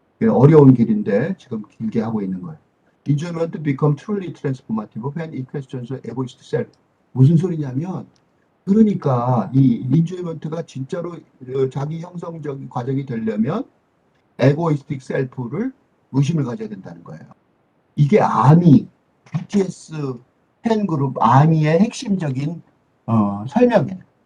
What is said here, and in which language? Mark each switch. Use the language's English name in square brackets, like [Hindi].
[Korean] 어려운 길인데 지금 길게 하고 있는 거예요. [English] Enjoyment become truly transformative when it questions egoist self. [Korean] 무슨 소리냐면 그러니까 이 enjoyment가 진짜로 자기 형성적인 과정이 되려면 에고이스틱 셀프를 의심을 가져야 된다는 거예요. 이게 아미, BTS 팬그룹 아미의 핵심적인 설명이에요.